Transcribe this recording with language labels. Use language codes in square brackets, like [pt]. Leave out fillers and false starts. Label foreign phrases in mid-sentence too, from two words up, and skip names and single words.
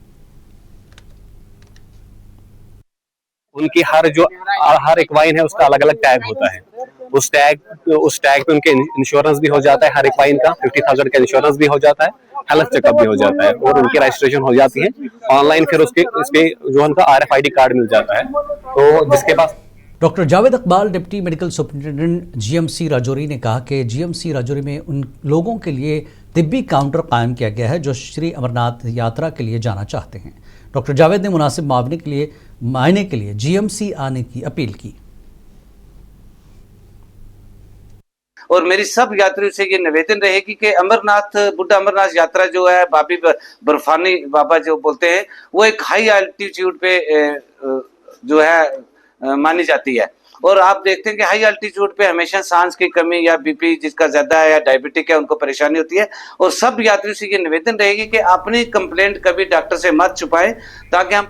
[ur] ان کی ہر ایک وائن ہے اس کا الگ الگ ٹیگ ہوتا ہے، اس ٹیگ پہ ان کے انشورنس بھی ہو جاتا ہے، ہر ایک وائن کا 50,000 کا انشورنس بھی ہو جاتا ہے، [en] health check up [ur] بھی ہو جاتا ہے اور ان کی رجسٹریشن ہو جاتی ہے آن لائن۔ پھر اس کے جو ان کا RFID کارڈ مل جاتا ہے، تو جس کے پاس ڈاکٹر جاوید اقبال [en] Deputy Medical Superintendent [ur] GMC راجوری نے کہا کہ GMC راجوری میں ان لوگوں کے لیے طبی کاؤنٹر قائم کیا گیا ہے جو شری امرناتھ یاترا کے لیے جانا چاہتے ہیں۔ ڈاکٹر جاوید نے مناسب معائنے کے لیے GMC آنے کی اپیل کی۔ اور میری سب یاتریوں سے یہ نویدن رہے گی کہ امرناتھ بڈھا امرناتھ یاترا جو ہے بابی برفانی بابا جو بولتے ہیں، وہ ایک [en] high altitude [ur] پہ جو ہے مانی جاتی ہے، اور آپ دیکھتے ہیں کہ [en] high altitude [ur] پہ ہمیشہ سانس کی کمی یا بی پی جس کا زیادہ ہے یا ڈائبٹک ہے ان کو پریشانی ہوتی ہے. اور سب یاتریوں سے یہ نویدن رہے گی کہ اپنی کمپلینٹ کبھی ڈاکٹر سے مت چھپائیں تاکہ ہم.